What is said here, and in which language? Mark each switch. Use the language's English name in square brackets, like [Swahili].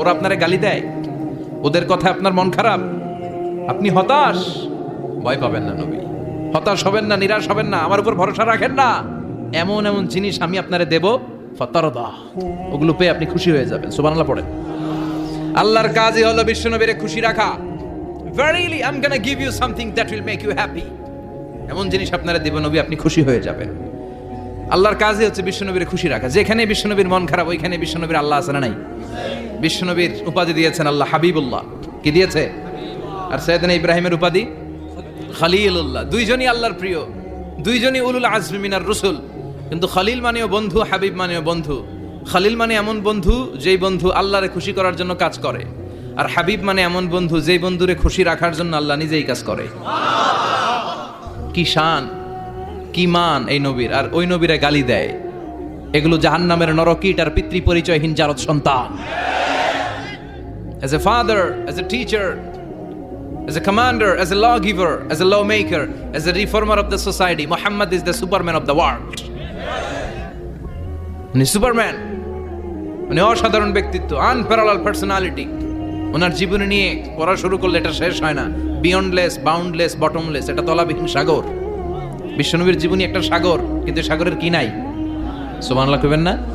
[Bangla] ওরা আপনারে গালি দেয়, ওদের কথা আপনার মন খারাপ, আপনি হতাশ, ভয় পাবেন না নবী, হতাশ হবেন না, নিরাশ হবেন না, আমার উপর ভরসা রাখেন না। এমন এমন জিনিস আমি আপনারে দেব, ফাতারদা, ওগুলো পেয়ে আপনি খুশি হয়ে যাবেন। সুবহানাল্লাহ পড়েন। আল্লাহর কাজই হলো বিশ্বনবীরে খুশি রাখা। [English] Verily I'm gonna give you something that will make you happy. [Bangla] এমন জিনিস আপনারা দেব নবী, আপনি খুশি হয়ে যাবেন। আল্লাহর কাজই হচ্ছে বিশ্বনবীর খুশি রাখা। যেখানে বিশ্বনবীর মন খারাপ, ওইখানে বিশ্বনবীর আল্লাহ আছে না নাই? বিশ্বনবীর উপাধি দিয়েছেন আল্লাহ হাবিবুল্লাহ। কি দিয়েছে? আর সাইয়েদনা ইব্রাহিমের উপাধি খলিলুল্লাহ। দুইজনই আল্লাহর প্রিয়, দুইজনই [Arabic] উলুল আজমি মিনার রাসূল। [Bangla] কিন্তু খলিল মানেও বন্ধু, হাবিব মানেও বন্ধু। খলিল মানে এমন বন্ধু যেই বন্ধু আল্লাহরে খুশি করার জন্য কাজ করে, আর হাবিব মানে এমন বন্ধু যেই বন্ধুরে খুশি রাখার জন্য আল্লাহ নিজেই কাজ করে। কি শান, কি মান এই নবীর! আর ওই নবীরা গালি দেয়, এগুলো জাহান্নামের নরকীট আর পিতৃ পরিচয়হীন জারদ সন্তান। [English] As a father, as a teacher, as a commander, as a lawgiver, as a lawmaker, as a reformer of the society, Muhammad is the superman of the world. [Bangla] উনি সুপারম্যান, উনি অসাধারণ ব্যক্তিত্ব, [English] Unparalleled personality. [Bangla] ওনার জীবনী নিয়ে পড়া শুরু করলে এটা শেষ হয় না। [English] beyondless, boundless, bottomless, [Bangla] এটা তলাবিহীন সাগর। বিশ্বনবীর জীবনী একটা সাগর, কিন্তু সাগরের কি নাই? সুবহানাল্লাহ কইবেন না?